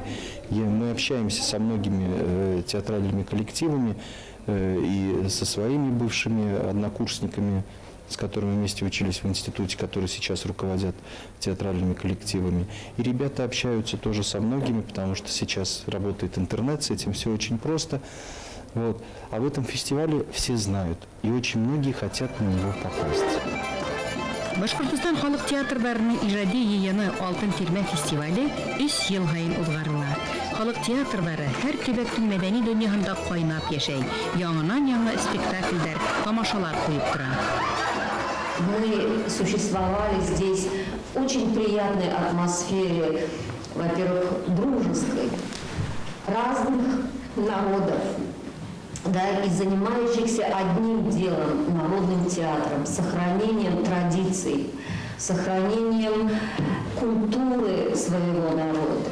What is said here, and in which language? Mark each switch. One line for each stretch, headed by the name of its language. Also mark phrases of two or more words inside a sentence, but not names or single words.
Russian: Мы общаемся со многими театральными коллективами и со своими бывшими однокурсниками, с которыми вместе учились в институте, которые сейчас руководят театральными коллективами. И ребята общаются тоже со многими, потому что сейчас работает интернет, с этим все очень просто. Вот. А в этом фестивале все знают, и очень многие хотят на него попасть.
Bashkir: Башкортостан халык театрдарының ижади йыйыны Алтын тирмә фестивале 3 ел һайын узгарыла. Халык театрдары һәр төбәктең мәдәни дөньяһында кайнап яшәй, яңанан-яңа спектакльләр, тамашалар куеп тора.
Russian: Мы существовали здесь в очень приятной атмосфере, во-первых, дружеской, разных народов, да, и занимающихся одним делом, народным театром, сохранением традиций, сохранением культуры своего народа.